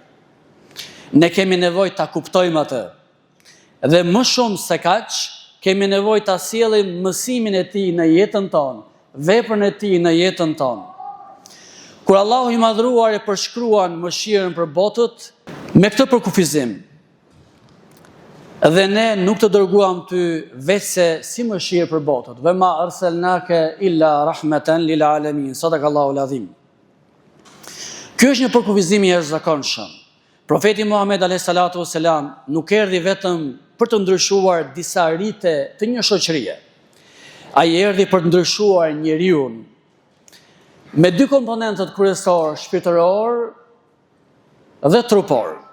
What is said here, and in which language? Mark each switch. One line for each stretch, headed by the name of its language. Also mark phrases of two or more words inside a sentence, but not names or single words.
Albanian: Ne kemi nevojë ta kuptojmë atë. Dhe më shumë se kaq, kemi nevojë ta sjellim mësimin e tij në jetën tonë, veprën e tij në jetën tonë. Kur Allahu i madhruar e përshkruan mëshirën për botët me këtë përkufizim, dhe ne nuk të dërguam ty vetëse si mëshirë për botët,
Arabic: وما أرسلناك إلا رحمة للعالمين, صدق الله العظيم.
Albanian: Ky është një përkufizim i jashtëzakonshëm. Profeti Muhammed
Arabic: عليه الصلاة والسلام
Albanian: nuk erdhi vetëm për të ndryshuar disa rite të një shoqërie. Ai erdhi për të ndryshuar njeriu me dy komponentët kryesorë, shpirtëror dhe trupor.